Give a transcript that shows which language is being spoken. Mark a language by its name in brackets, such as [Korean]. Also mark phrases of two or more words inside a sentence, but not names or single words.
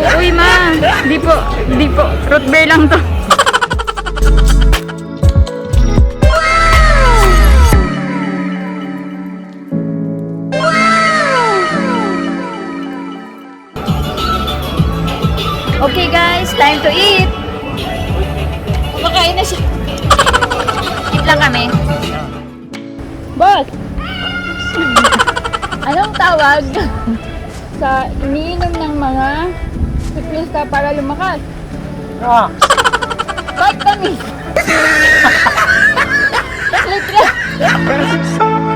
[Filipino] Uy ma, di po, root beer lang to. [English] Okay guys, time to eat! [Filipino] Kumakain na siya. Eat lang kami. Boss! Anong tawag sa iniinom ng mga siklista para lumakas? Vitamins! Let's [French] Pas de soleil.